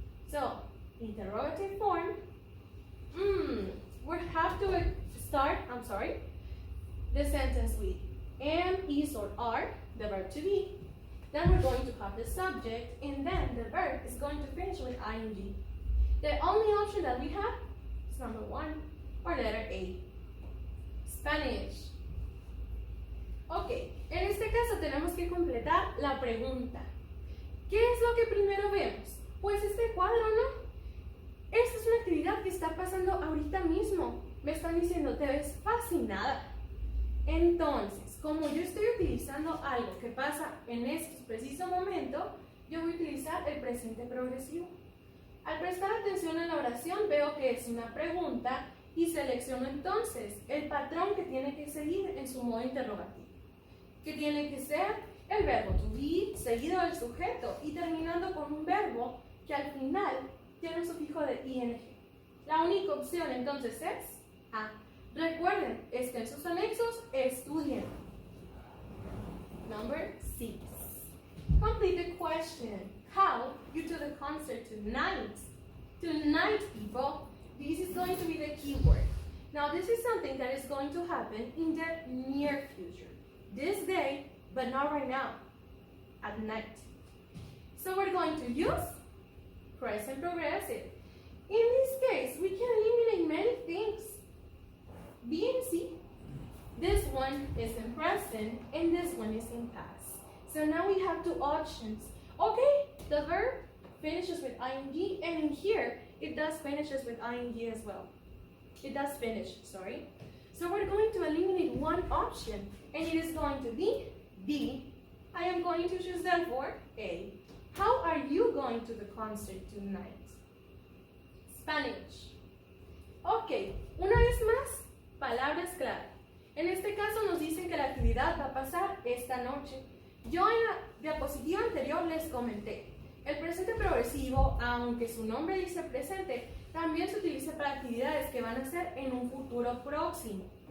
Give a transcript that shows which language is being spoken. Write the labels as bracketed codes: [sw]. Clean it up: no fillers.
[en] So, interrogative form. We have to start, the sentence with am, is, or are, the verb to be. Then we're going to have the subject, and then the verb is going to finish with ing. The only option that we have is number 1, or letter A. Spanish. [es] Ok, en este caso tenemos que completar la pregunta. ¿Qué es lo que primero vemos? Pues este cuadro, ¿no? Esta es una actividad que está pasando ahorita mismo. Me están diciendo, te ves fascinada. Entonces, como yo estoy utilizando algo que pasa en este preciso momento, yo voy a utilizar el presente progresivo. Al prestar atención a la oración, veo que es una pregunta y selecciono entonces el patrón que tiene que seguir en su modo interrogativo. Que tiene que ser el verbo to be, seguido del sujeto y terminando con un verbo que al final tiene un sufijo de ing. La única opción entonces es A. Recuerden, en sus anexos, estudien. [en] Number 6. Complete the question. How you to the concert tonight? Tonight, people, this is going to be the keyword. Now, this is something that is going to happen in the near future. This day, but not right now, at night. So we're going to use present progressive. In this case, we can eliminate many things. B and C. This one is in present, and this one is in past. So now we have two options. Okay, the verb finishes with ing, and in here, it does finishes with ing as well. It does finish, sorry. So we're going to eliminate one option, and it is going to be B. I am going to choose therefore A. How are you going to the concert tonight? Spanish. [es] Ok, una vez más, palabras clave. En este caso nos dicen que la actividad va a pasar esta noche. Yo en la diapositiva anterior les comenté, el presente progresivo, aunque su nombre dice presente, también se utiliza para actividades que van a ser en un futuro próximo.